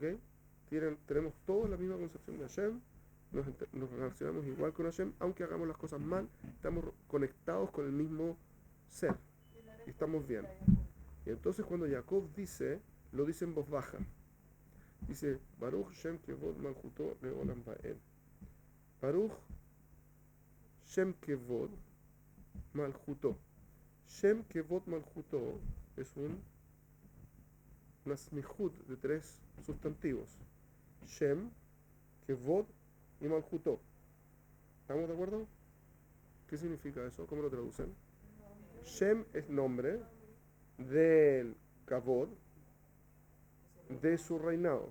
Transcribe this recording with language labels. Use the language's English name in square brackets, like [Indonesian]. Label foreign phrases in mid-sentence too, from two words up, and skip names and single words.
[Spanish] Tenemos todos la misma concepción de Hashem. Nos relacionamos igual con Hashem, aunque hagamos las cosas mal, estamos conectados con el mismo ser y estamos bien. Y entonces cuando Jacob dice, lo dice en voz baja, dice [Hebrew] ברוך שם כבוד מלכותו לעולם ועד. ברוך שם כבוד מלכותו. שם כבוד מלכותו [Spanish] es una smihut de 3 sustantivos: Shem, Kevod y Malchuto. ¿Estamos de acuerdo? ¿Qué significa eso? ¿Cómo lo traducen? Shem es nombre del Kavod, de su reinado.